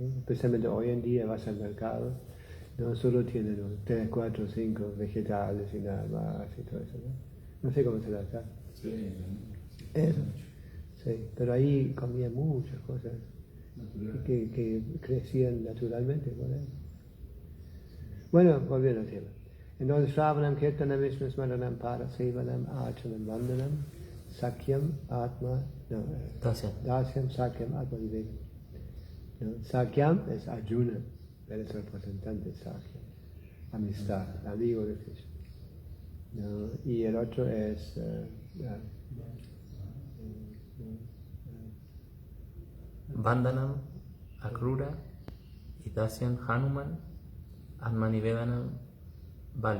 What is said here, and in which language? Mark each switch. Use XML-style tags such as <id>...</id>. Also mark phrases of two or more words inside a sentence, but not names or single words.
<es>Especialmente hoy en día vas al mercado, no solo tienen 3, 4, 5 vegetales y nada más y todo eso, ¿no? No sé cómo se las da. Sí, Eso, sí, pero ahí comían muchas cosas natural. que crecían naturalmente por ahí. Bueno, volviendo al tema. Entonces,</es> <sa>श्रवणम्, कीर्तनम्, विष्णु स्मरणम्, परसेवनम्, अर्चनम्, वन्दनम्, सख्यम्, आत्म, no, दास्यम्, सख्यम्, आत्म विवेक.</sa> <es>¿No? Sakyam es Arjuna, él es el representante de Sakyam, amistad, amigo de Krishna. ¿No? Y el otro es Vandanam, Akrura, y Dasyam, Hanuman, Atmanivedanam, Bali.</es>